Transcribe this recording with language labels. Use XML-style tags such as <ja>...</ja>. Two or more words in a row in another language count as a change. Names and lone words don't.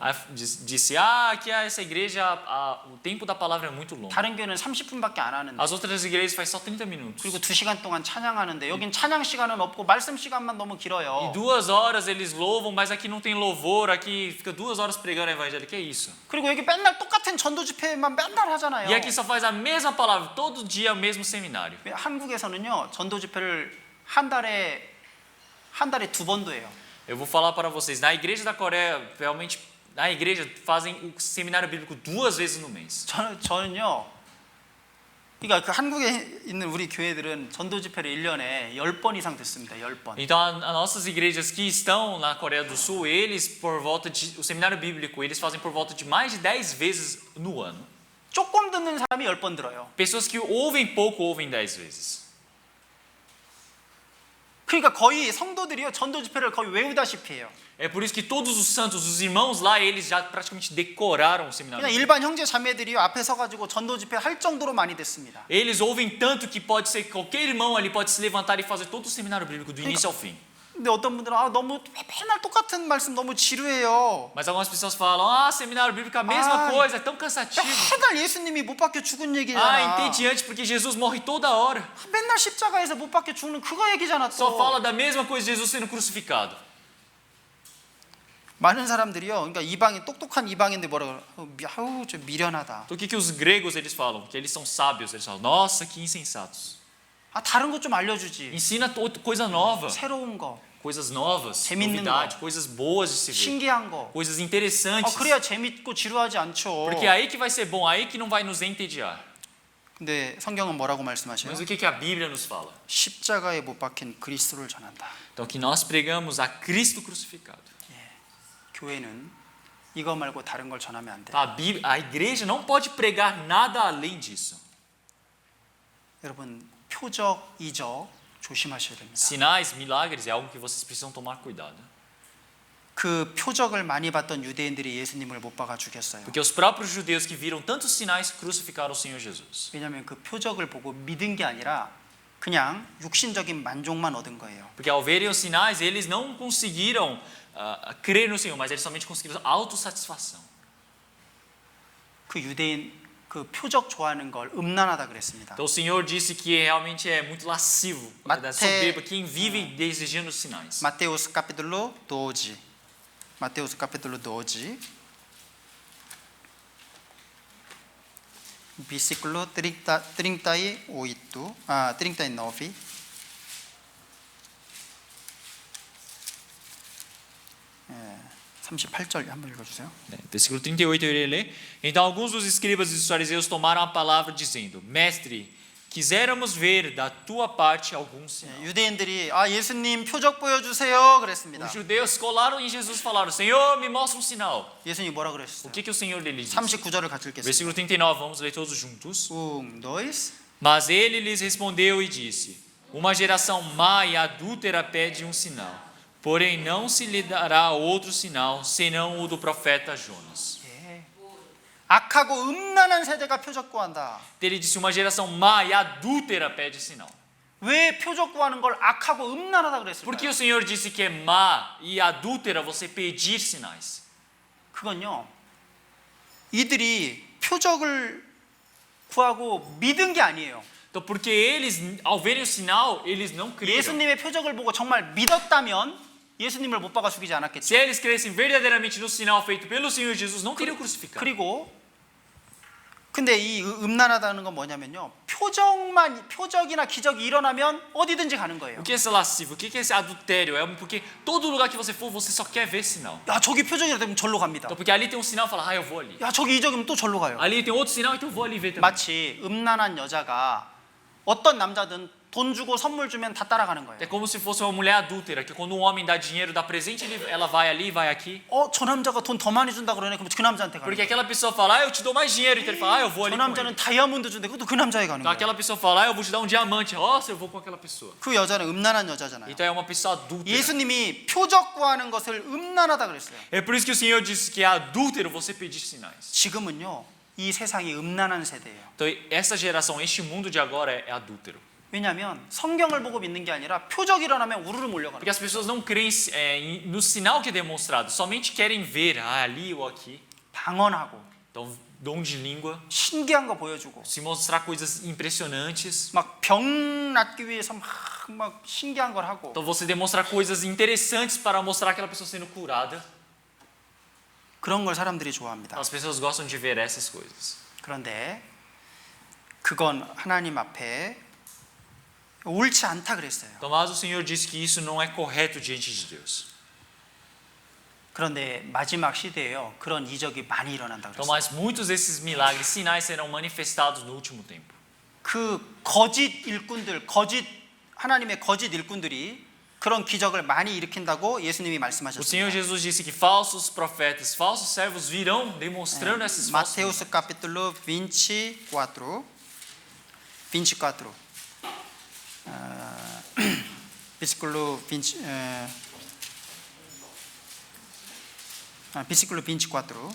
<pt>disse, aqui essa igreja, o tempo da palavra é muito longo.</pt> <ko>다른 교회는 30분밖에 안 하는데</ko> <pt>As outras igrejas faz só 30 minutos.</pt> <ko>그리고 2시간 동안 찬양하는데 여긴 찬양 시간은 없고 말씀 시간만 너무</ko> <pt>E</pt> <ko>길어요.</ko> <pt>2 horas eles louvam, mas aqui não tem louvor, aqui fica 2 horas pregando o evangelho. Que é isso?</pt> <ko>그리고 여기 맨날 똑같은 전도 집회만 맨날 하잖아요.</ko> <pt>E aqui só faz a mesma palavra, todo dia o mesmo seminário.</pt> <ko>한국에서는요 전도 집회를 한 달에 2번도 해요.</ko> <pt>Eu vou falar para vocês, na igreja da Coreia, realmente, na igreja fazem o seminário bíblico 2 vezes no mês.</pt> <ko>저는요, 그러니까 그 한국에 있는 우리 교회들은 전도 집회를 1년에 10번 이상 듣습니다. 10번.</ko> <pt>Então, as nossas igrejas que estão na Coreia do Sul, eles por volta de o seminário bíblico, eles fazem por volta de mais de 10 vezes no ano.</pt> <ko>조금 듣는 사람이 10번 들어요.</ko> <pt>Pessoas que ouvem pouco ouvem 10 vezes.</pt> <ko>그러니까 거의 성도들이요 전도 집회를 거의 외우다시피 해요.</ko> <pt>É por isso que todos os santos, os irmãos lá, eles já praticamente decoraram o seminário.</pt> <ko>그냥 일반 형제 자매들이요 앞에 서가지고 전도 집회 할 정도로 많이 듣습니다.</ko> <pt>Eles ouvem tanto que pode ser que qualquer irmão ali pode se levantar e fazer todo o seminário bíblico do início ao fim.</pt> <ko>근데 어떤 분들은 너무 맨날 똑같은 말씀 너무 지루해요.</ko> <pt>Mas algumas pessoas falam, seminário bíblico é a mesma Ah. coisa, é tão cansativo.</pt> <ko>맨날 예수님이 못 박혀 죽은 얘기잖아.</ko> <pt>Entediante porque Jesus morre toda hora.</pt> <ko>맨날 십자가에서 못 박혀 죽는 그거 얘기잖아.</ko> <pt>Só</pt> <ko>또</ko> <pt>fala da mesma coisa de Jesus sendo crucificado.</pt> <ko>많은 사람들이요. 그러니까 이방인 똑똑한 이방인들 뭐라 그래? 아우 저 미련하다.</ko> <pt>Então o que os gregos eles falam? Que eles são sábios. Eles falam, nossa, que insensatos.</pt> <ko>다른 것 좀 알려주지.</ko> <pt>Ensina coisa nova,</pt> <ko>새로운 거,</ko> <pt>coisas novas,</pt> <ko>재밌는</ko> <pt>novidade,</pt> <ko>거.</ko> <pt>coisas boas de se ver,</pt> <ko>신기한 거.</ko> <pt>coisas interessantes.</pt> <ko>그래야 재밌고 지루하지 않죠.</ko> <pt>Porque é aí que vai ser bom, aí que não vai nos entediar.</pt> <ko>근데 성경은 뭐라고 말씀하셔요?</ko> <pt>Mas o que a Bíblia nos fala?</pt> <ko>십자가에 못 박힌 그리스도를 전한다.</ko> <pt>Então que nós pregamos a Cristo crucificado.</pt> <ko>교회는 이거 말고 다른 걸 전하면 안 돼.</ko> <pt>A igreja não pode pregar nada além disso.</pt> <ko>여러분 표적, 이적 조심하셔야 됩니다.</ko> <pt>Sinais, milagres é algo que vocês precisam tomar cuidado.</pt> <ko>그 표적을 많이 봤던 유대인들이 예수님을 못 박아 죽였어요.</ko> <pt>Porque os próprios judeus que viram tantos sinais crucificaram o Senhor Jesus.</pt> <ko>왜냐하면 그 표적을 보고 믿은 게 아니라 그냥 육신적인 만족만 얻은 거예요.</ko> <pt>Porque ao verem os sinais, eles não conseguiram crer no Senhor, mas eles somente conseguiram autossatisfação.</pt> <ko>그 유대인 그 표적 좋아하는 걸 음란하다 그랬습니다.</ko> <pt>Então o Senhor disse que realmente é muito lascivo, Mate- soberba, quem vive desejando os sinais. Mateus capítulo 12. Mateus capítulo 12. Versículo 38, 39.</pt> <ko>예, 38절 한번 읽어주세요.</ko> <pt>Versículo 38 eu irei ler. Então alguns dos escribas e dos fariseus tomaram a palavra dizendo: Mestre, quiséramos ver da tua parte algum sinal.</pt> <ko>예, 유대인들이 예수님 표적 보여주세요 그랬습니다.</ko> <pt>Os judeus colaram em Jesus e falaram: Senhor, me mostra um sinal.</pt> <ko>예수님이 뭐라</ko> <pt>O</pt> <ko>그랬어요?</ko> <pt>que o Senhor lhe disse?</pt> <ko>39절을 같이 읽겠습니다.</ko> <pt>Versículo 39, vamos ler todos juntos. dois. Mas ele lhes respondeu e disse: Uma geração má e adúltera pede um sinal, porém não se lhe dará outro sinal senão o do profeta Jonas.</pt> <ko>예. 악하고 음란한 세대가 표적 구한다.</ko> <pt>Ele disse: Uma geração má e adúltera pede sinal.</pt> <ko>왜 표적 구하는 걸 악하고 음란하다</ko> <pt>Por que</pt> <ko>그랬을까요?</ko> <pt>o Senhor disse que é má e adúltera você pedir sinais?</pt> <ko>그건요. 이들이 표적을 구하고 믿은 게 아니에요.</ko> <pt>Então, porque eles, ao verem o sinal, eles não creram.</pt> <ko>예수님의 표적을 보고 정말 믿었다면 예수님을 못 박아 죽이지</ko> <pt>Se</pt> <ko>않았겠죠.</ko> <pt>eles crescem verdadeiramente no sinal feito pelo Senhor Jesus, não teriam crucificado.</pt> <ko>그리고 근데 이 음란하다는 건 뭐냐면요. 표적이나 기적이 일어나면 어디든지 가는 거예요.</ko> <pt>O que é esse lascivo? O que é esse adultério? É porque todo lugar que você for, você só quer ver sinal.</pt> <ko>야, 저기 표적이라 되면 절로 갑니다.</ko> <pt>Então, porque ali tem um sinal, fala, eu vou ali.</pt> <ko>야, 저기 이적이면 또 절로 가요.</ko> <pt>Ali tem outro sinal, então eu vou ali ver também.</pt> <ko>마치 음란한 여자가 어떤 남자든 돈 주고 선물 주면 다 따라가는</ko> <pt>É</pt> <ko>거예요.</ko> <pt>como se fosse uma mulher adúltera, que quando um homem dá dinheiro, dá presente, ela vai ali, vai aqui.</pt> <ko>저 남자가 돈 더 많이 준다 그러네. 그럼 그 남자한테 가는</ko> <pt>Porque</pt> <ko>거예요.</ko> <pt>aquela pessoa fala, eu te dou mais dinheiro. Então ele fala, eu vou</pt> <ko>저</ko> <pt>ali com ele.</pt> <ko>남자는 다이아몬드 준대. 그것도 그 남자에 가는</ko> <pt>Então</pt> <ko>거예요.</ko> <pt>aquela pessoa fala, eu vou te dar um diamante. Nossa, eu vou com aquela pessoa.</pt> <ko>그 여자는 음란한 여자잖아요.</ko> <pt>Então é uma pessoa adúltera.</pt> <ko>예수님이 표적 구하는 것을 음란하다 그랬어요.</ko> <pt>É por isso que o Senhor disse que é adúltero você pedir sinais.</pt> <ko>지금은요. 이 세상이 음란한 세대예요.</ko> <pt>Então essa geração, este mundo de agora é adúltero.</pt> <ko>왜냐하면 성경을 보고 믿는 게 아니라 표적이 일어나면 우르르 몰려가는</ko> <pt>Porque as pessoas não creem no sinal que é demonstrado, somente querem ver ali ou aqui.</pt> <ko>방언하고</ko> <pt>Então, dom de língua,</pt> <ko>신기한 거 보여주고</ko> <pt>se mostrar coisas impressionantes.</pt> <ko>막 병 낫기 위해서 막 신기한 걸 하고</ko> <pt>Então, você demonstrar coisas interessantes para mostrar aquela pessoa sendo curada.</pt> <ko>그런 걸 사람들이 좋아합니다.</ko> <pt>As pessoas gostam de ver essas coisas.</pt> <ko>그런데 그건 하나님 앞에 옳지 않다 그랬어요.</ko> <pt>Então, mas o Senhor disse que isso não é correto diante de Deus.</pt> <ko>그런데 마지막 시대에요. 그런 이적이 많이 일어난다</ko> <pt>Então,</pt> <ko>그랬어요.</ko> <pt>mas muitos desses milagres, sinais serão manifestados no último tempo.</pt> <ko>그 거짓 일꾼들, 하나님의 거짓 일꾼들이 그런 기적을 많이 일으킨다고 예수님이</ko> <pt>O Senhor</pt> <ko>말씀하셨습니다.</ko> <pt>Jesus disse que falsos profetas, falsos servos virão demonstrando esses falsos milagres. Mateus capítulo 24. 24. Versículo 20. Versículo 24.</pt>